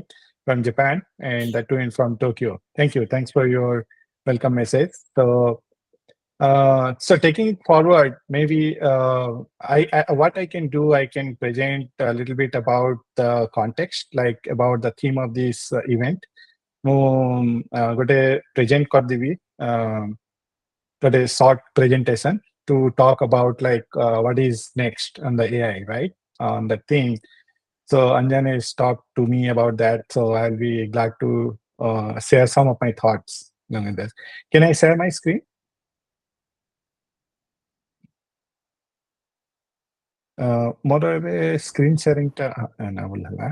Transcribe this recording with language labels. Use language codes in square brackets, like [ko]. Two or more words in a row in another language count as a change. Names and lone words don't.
[en] From Japan, and that too from Tokyo. Thank you. Thanks for your welcome message. So So taking it forward, maybe what I can do, I can present a little bit about the context, like about the theme of this event. [or] ମୁଁ ଗୋଟେ present କରିଦେବି, ଗୋଟେ [en] short presentation to talk about like what is next on the AI, right? On the thing. So Anjan has talked to me about that. So I'll be glad to share some of my thoughts along this. Can I share my screen? [or] ମୋର ଏବେ [en] screen sharing enable [or] ହେଲା।